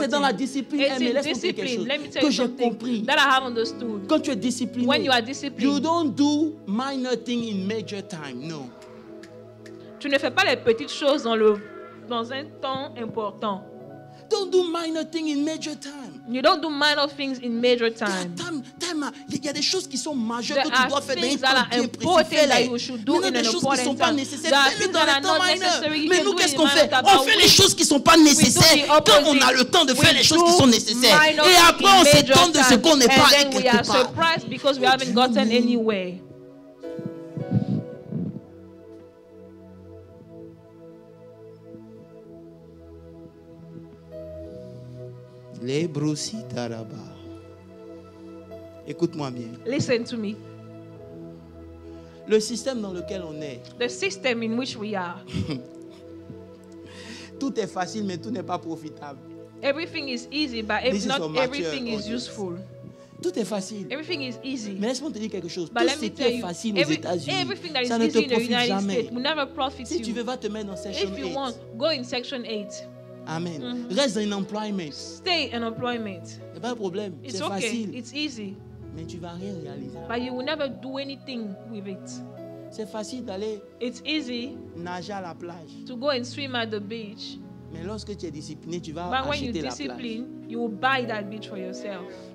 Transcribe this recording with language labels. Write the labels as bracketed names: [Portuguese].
[French] C'est dans la discipline. Mais laisse-moi dire quelque chose que j'ai compris. [English] That I have understood. [French] Quand tu es discipliné, [English] when you are disciplined, you don't do minor thing in major time. No. [French] Tu ne fais pas les petites choses dans un temps important. [English] Don't do minor things in major time. You don't do minor things in major time. [French] Il y a des choses qui sont majeures que tu dois faire dans un temps bien précis. Mais des choses qui ne sont pas nécessaires, fais-les dans les temps mineurs. Mais nous, qu'est-ce qu'on fait? On fait les choses qui ne sont pas nécessaires quand on a le temps de faire les choses qui sont nécessaires. Et après, on s'étonne de ce qu'on n'est pas allé quelque part. [English] Surprised because we haven't gotten anywhere. [French] Les broussis d'Araba. Écoute-moi bien. [English] Listen to me. [French] Le système dans lequel on est. [English] The system in which we are. [French] Tout est facile, mais tout n'est pas profitable. [English] Everything is easy, but not everything is useful. [French] Tout est facile. [English] Everything is easy. [French] Mais laisse-moi te dire quelque chose. Tout ce qui est facile aux États-Unis, ça ne te profite jamais. Si tu veux, va te mettre dans section 8. [English] If you want, go in section 8. Amen. [French] Reste dans un employment. [English] Stay in employment. [French] C'est pas un problème. C'est facile. [English] It's easy. [French] Mais tu vas rien réaliser. [English] But you will never do anything with it. [French] C'est facile d'aller. [English] It's easy. [French] Nager à la plage. [English] To go and swim at the beach. [French] Mais lorsque tu es discipliné, tu vas la plage. [English] But when you discipline, you will buy that beach for yourself.